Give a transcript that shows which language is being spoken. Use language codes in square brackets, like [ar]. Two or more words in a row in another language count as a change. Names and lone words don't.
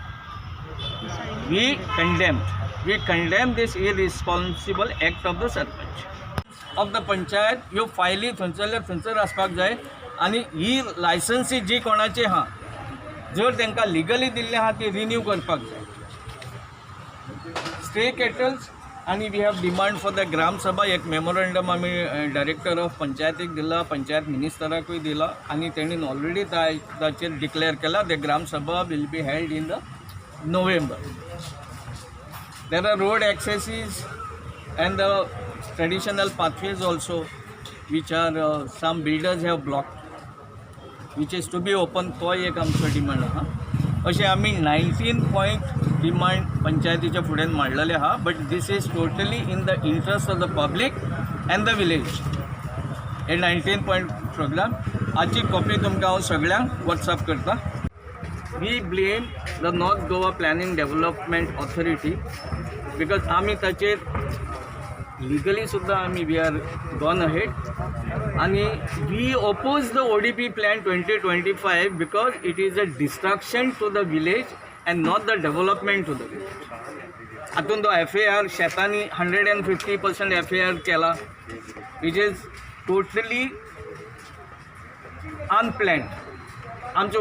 [en] we condemn this irresponsible act of the sarpanch of the panchayat [kok] ह्यो फायली थंयसर आसपाक जाय आनी ही लायसन्सी जी कोणाची आहा जर तांकां लिगली दिल्ली आहा ती रिन्यू करपाक जाय [en] stray cattles आनी we have demand for the gram sabha [kok] एक मेमोरंडम आमी डायरेक्टर ऑफ पंचायतीक दिला पंचायत मिनिस्टराकूय दिला आनी तेणीन ऑलरेडी ताचेर डिक्लेअर केला [en] the gram sabha will be held in the November. There are road accesses and the traditional pathways also, which are some builders have blocked, which is to be open. [kok] तो एक आमचो डिमांड आहा. अशें आमी 19 [en] point demand [kok] पंचायतीच्या फुड्यान मांडलेले आहा, [en] but this is totally in the interest of the public and the village. [kok] हे 19 [en] point program [kok] हाची कॉपी तुमकां हांव सगळ्यांक व्हॉट्सअप करता. [en] We blame the North Goa Planning Development Authority because [kok] आमी ताचेर [en] legally [kok] सुद्धा आमी [en] we are gone ahead and we oppose the ODP plan 2025 because it is a destruction to the village and not the development to the village. [kok] हातून तो FAR शेतांनी 150% FAR केला, [en] which is totally unplanned. [kok] आमचे